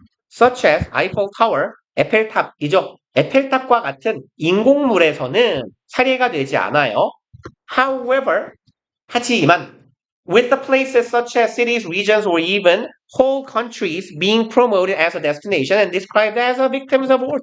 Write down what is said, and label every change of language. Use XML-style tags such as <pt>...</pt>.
<en>Such as Eiffel Tower,</en> <ko>에펠탑이죠. 에펠탑과 같은 인공물에서는 사례가 되지 않아요.</ko> <en>However,</en> <ko>하지만</ko> <en>with the places such as cities, regions, or even whole countries being promoted as a destination and described as a victims of war.</en>